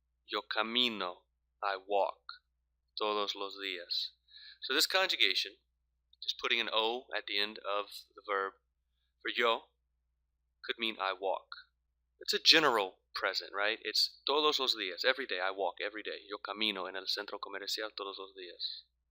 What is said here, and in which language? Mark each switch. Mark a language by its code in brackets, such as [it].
[es] Yo camino, [en] I walk, [es] todos los días. [en] So this conjugation, just putting an O at the end of the verb for yo, could mean I walk. It's a general present, right? It's [es] todos los días, [en] every day, I walk every day. [es] Yo camino en el centro comercial todos los días.